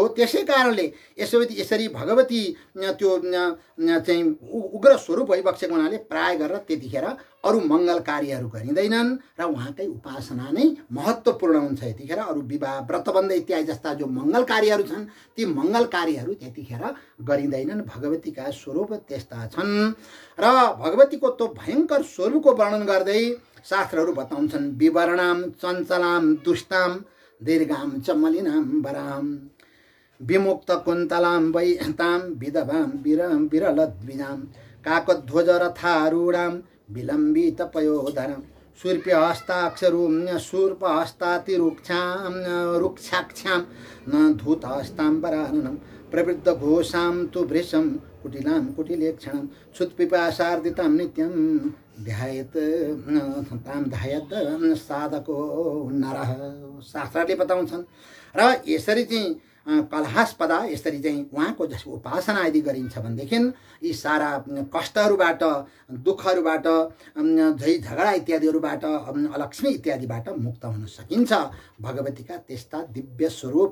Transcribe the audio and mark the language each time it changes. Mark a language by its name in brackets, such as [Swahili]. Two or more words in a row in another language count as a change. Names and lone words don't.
[Nepali] त्यसै कारणले यसरी भगवती त्यो चाहिँ उग्र स्वरूप भइबक्सेको हुनाले प्राय गरेर त्यतिखेर अरू मङ्गल कार्यहरू गरिँदैनन् र उहाँकै उपासना नै महत्त्वपूर्ण हुन्छ। यतिखेर अरू विवाह व्रतबन्ध इत्यादि जस्ता जो मङ्गल कार्यहरू छन् ती मङ्गल कार्यहरू त्यतिखेर गरिँदैनन्। भगवतीका स्वरूप त्यस्ता छन् र भगवतीको त्यो भयङ्कर स्वरूपको वर्णन गर्दै शास्त्रहरू बताउँछन्। [Sanskrit] विवरणाम चञ्चलाम दुष्टाम दीर्घाम च मलिनाम वराम विमुक्त कुन्तलाम वैताम विधवाम विरलद्विजाम काकध्वज रथारूढाम विलम्बित पयोधराम सूर्प्य हस्ताक्षरूं शूर्पहस्तातिरुक्षां रुक्षाक्षां न धूतहस्तां पराननं प्रवृद्ध घोषां तु भृशं कुटिलां कुटिलेक्षणं क्षुत्पिपासार्दितां नित्यं ध्यायेत् तां ध्यायेत् साधको नरः। [Nepali] शास्त्रले बताउँछन् र यसरी चाहिँ कलहास्पदा यसरी चाहिँ उहाँको जसको उपासना यदि गरिन्छ भनेदेखि यी सारा कष्टहरूबाट दुःखहरूबाट झै झगडा इत्यादिहरूबाट अलक्ष्मी इत्यादिबाट मुक्त हुन सकिन्छ भगवतीका त्यस्ता दिव्य स्वरूप।